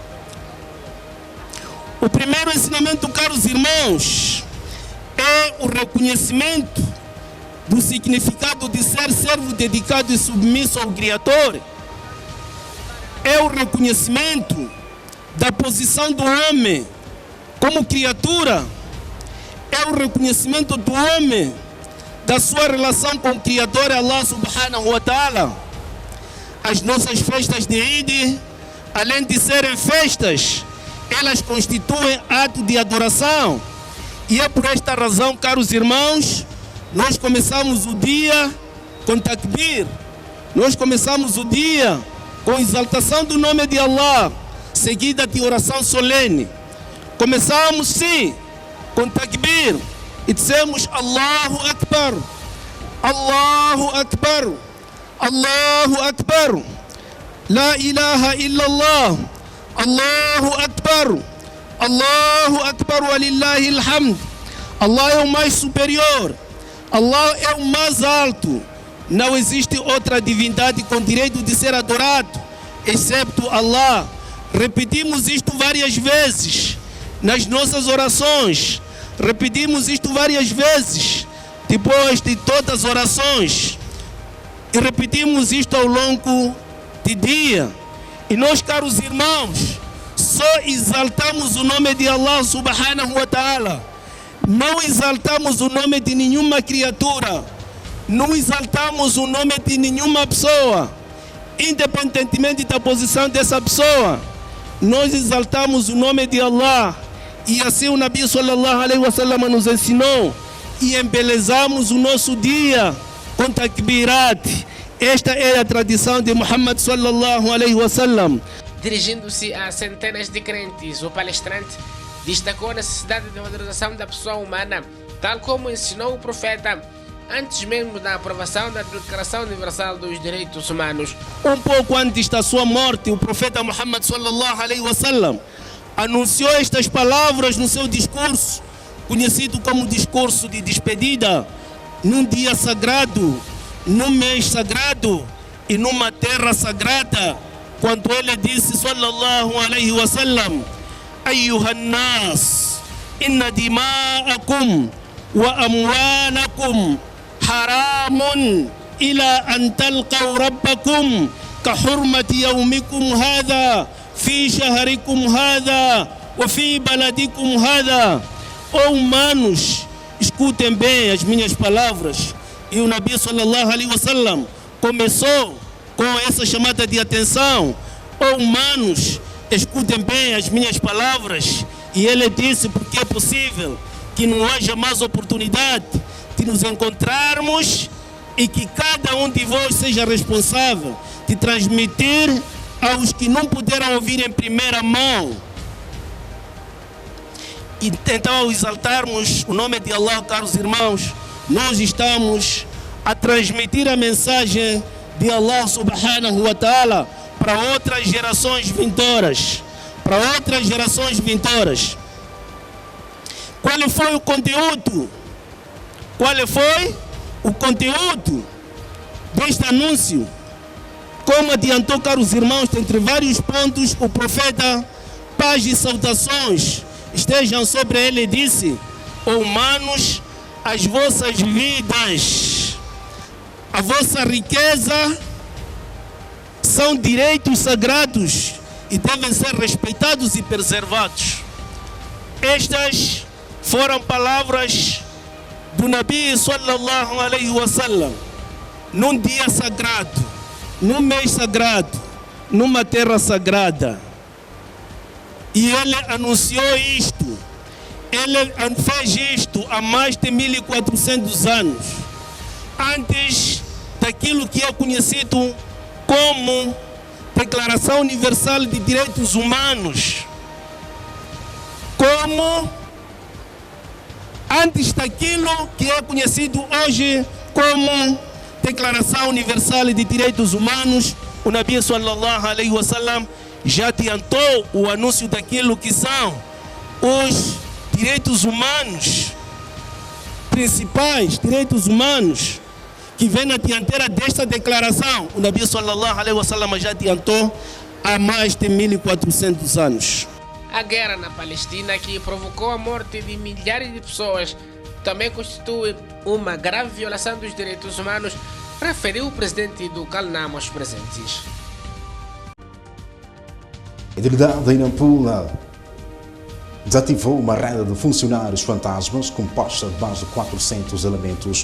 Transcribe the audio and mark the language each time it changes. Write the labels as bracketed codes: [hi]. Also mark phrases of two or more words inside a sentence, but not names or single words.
[pt] O primeiro ensinamento, caros irmãos, é o reconhecimento do significado de ser servo dedicado e submisso ao Criador. É o reconhecimento da posição do homem como criatura. É o reconhecimento do homem da sua relação com o Criador Allah [ar] سبحانه وتعالى. [pt] As nossas festas de Eid, além de serem festas, elas constituem ato de adoração. E é por esta razão, caros irmãos, nós começamos o dia com takbir. Nós começamos o dia com exaltação do nome de Allah, seguida de oração solene. Começamos sim com takbir e dizemos [ar] الله أكبر، الله أكبر، الله أكبر، لا إله إلا الله، الله أكبر، الله أكبر ولله الحمد. [pt] Allah é o mais superior, Allah é o mais alto. Não existe outra divindade com direito de ser adorado, excepto Allah. Repetimos isto várias vezes nas nossas orações. Repetimos isto várias vezes depois de todas as orações. E repetimos isto ao longo do dia. E nós, caros irmãos, só exaltamos o nome de Allah [ar] سبحانه وتعالى. [pt] Não exaltamos o nome de nenhuma criatura. Não exaltamos o nome de nenhuma pessoa, independentemente da posição dessa pessoa. Nós exaltamos o nome de Allah. E assim o Nabi [ar] صلى الله عليه وسلم [pt] nos ensinou. E embelezamos o nosso dia com takbirat. Esta é a tradição de Muhammad [ar] صلى الله عليه وسلم. [pt] Dirigindo-se a centenas de crentes, o palestrante destacou a necessidade de valorização da pessoa humana, tal como ensinou o profeta antes mesmo da aprovação da Declaração Universal dos Direitos Humanos. Um pouco antes da sua morte, o profeta Muhammad [ar] صلى الله عليه وسلم [pt] anunciou estas palavras no seu discurso, conhecido como discurso de despedida, num dia sagrado, num mês sagrado e numa terra sagrada, quando ele disse [ar] صلى الله عليه وسلم: أيها الناس، إن دماءكم وأموالكم حرام إلى أن تلقوا ربكم كحرمة يومكم هذا في شهركم هذا وفي بلدكم هذا. [pt] Oh humanos, escutem bem as minhas palavras. E o Nabi [ar] صلى الله عليه وسلم [pt] começou com essa chamada de atenção. Oh humanos, escutem bem as minhas palavras. E ele disse, porque é possível que não haja mais oportunidade de nos encontrarmos e que cada um de vós seja responsável de transmitir aos que não puderam ouvir em primeira mão. E então, ao exaltarmos o nome de Allah, caros irmãos, nós estamos a transmitir a mensagem de Allah [ar] سبحانه وتعالى [pt] para outras gerações vindouras. Para outras gerações vindouras. Qual foi o conteúdo? Qual foi o conteúdo deste anúncio? Como adiantou, caros irmãos, entre vários pontos, o profeta, paz e saudações estejam sobre ele, disse: oh humanos, as vossas vidas, a vossa riqueza são direitos sagrados e devem ser respeitados e preservados. Estas foram palavras do Nabi [ar] صلى الله عليه وسلم [pt] num dia sagrado, num mês sagrado, numa terra sagrada. E ele anunciou isto, ele fez isto há mais de 1400 anos, antes daquilo que é conhecido como Declaração Universal de Direitos Humanos, como antes daquilo que é conhecido hoje como Declaração Universal de Direitos Humanos, o Nabi [ar] صلى الله عليه وسلم [pt] já adiantou o anúncio daquilo que são os direitos humanos, principais direitos humanos, que vem na dianteira desta declaração. O Nabi [ar] صلى الله عليه وسلم [pt] já adiantou há mais de 1400 anos. A guerra na Palestina, que provocou a morte de milhares de pessoas, também constitui uma grave violação dos direitos humanos, referiu o presidente do CALNAM aos presentes. A delegada em Nampula desativou uma rede de funcionários fantasmas composta de mais de 400 elementos.